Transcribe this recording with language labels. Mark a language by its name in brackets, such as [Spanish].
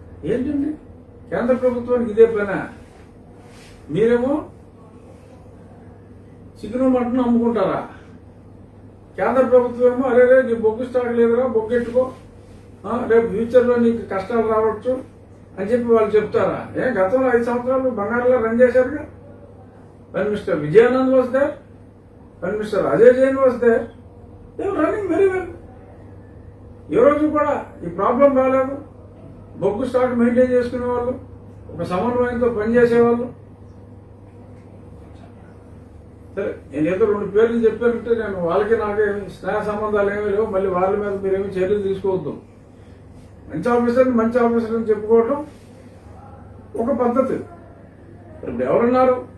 [Telugu] ఏంటండి కేంద్ర ప్రభుత్వానికి ఇదే పైన? మీరేమో చికెను మటన్ అమ్ముకుంటారా? కేంద్ర ప్రభుత్వం ఏమో అరే నీ బొగ్గు స్టాక్ లేదురా, బొగ్గెట్టుకో, రేపు ఫ్యూచర్లో నీకు కష్టాలు రావచ్చు అని చెప్పి వాళ్ళు చెప్తారా? గతంలో 5 సంవత్సరాలు బంగారులో run చేశారుగా. [English] when Mr. Vijayanand was there, when Mr. Ajay Jain was there, they were running very well. [Telugu] ఈ రోజు కూడా ఈ ప్రాబ్లం రాలేదు. బొగ్గు స్టాక్ మెయింటైన్ చేసుకునే వాళ్ళు, ఒక సమన్వయంతో పనిచేసేవాళ్ళు. సరే, నేను ఏదో 2 పేర్లు చెప్పానంటే నేను వాళ్ళకి నాకేమి స్నేహ సంబంధాలు ఏమీ లేవు. మళ్ళీ వాళ్ళ మీద మీరేమి చర్యలు తీసుకోవద్దు. మంచి ఆఫీసర్ అని చెప్పుకోవటం ఒక పద్ధతి. ఇప్పుడు ఎవరున్నారు?